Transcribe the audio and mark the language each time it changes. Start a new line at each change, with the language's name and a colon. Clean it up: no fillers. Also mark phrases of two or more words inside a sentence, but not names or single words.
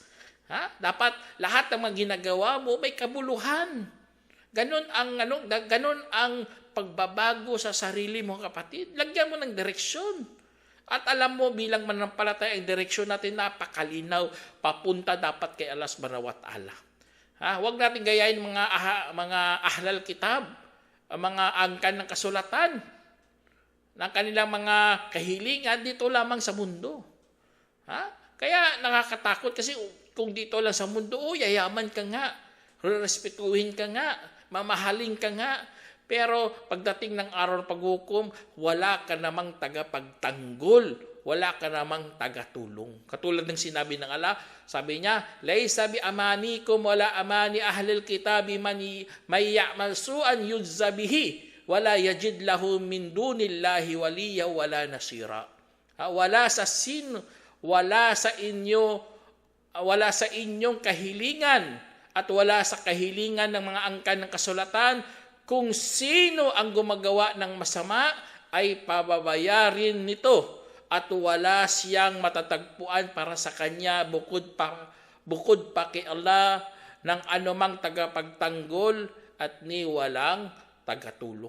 Filipino: Dapat lahat ng mga ginagawa mo may kabuluhan. Ganon ang pagbabago sa sarili mo, kapatid. Lagyan mo ng direksyon. At alam mo, bilang manampalataya, ang direksyon natin napakalinaw, papunta dapat kay Allah
Arabic: سبحانه وتعالى.
Filipino: Huwag natin gayahin mga
Arabic: أهل الكتاب,
Filipino: mga angkan ng kasulatan, ng kanilang mga kahilingan dito lamang sa mundo. Kaya nakakatakot kasi kung dito lang sa mundo, yayaman ka nga, respetuhin ka nga, mamahalin ka nga. Pero pagdating ng araw ng paghukom, wala ka namang tagapagtanggol, wala ka namang tagatulong. Katulad ng sinabi ng Allah, sabi niya,
Arabic: "ليس بأمانيكم ولا أماني أهل الكتاب من يعمل سوءا يجز به ولا يجد له من دون الله وليا ولا نصيرا."
Filipino: Wala sa inyong kahilingan at wala sa kahilingan ng mga angkan ng kasulatan kung sino ang gumagawa ng masama ay pababayarin nito at wala siyang matatagpuan para sa kanya bukod pa kay Allah ng anumang tagapagtanggol at ni walang tagatulong.